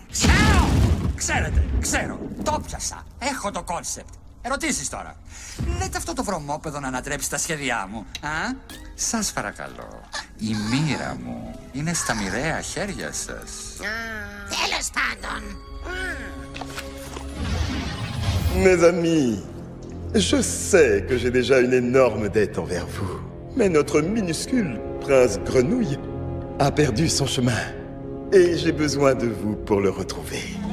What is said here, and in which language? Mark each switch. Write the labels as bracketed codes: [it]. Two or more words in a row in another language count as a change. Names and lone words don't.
[el] Ξέρω. Το πιάσα. Έχω το κόνσεπτ. Ερωτήσεις τώρα. Λέτε αυτό το βρωμόπεδο να ανατρέψει τα σχέδιά μου, α? Σας παρακαλώ. Η μοίρα μου είναι στα μοιραία χέρια σας. Τέλος πάντων. [fr] Mes amis, je sais que j'ai déjà une énorme dette envers vous. Mais notre minuscule prince Grenouille a perdu son chemin. Et j'ai besoin de vous pour le retrouver.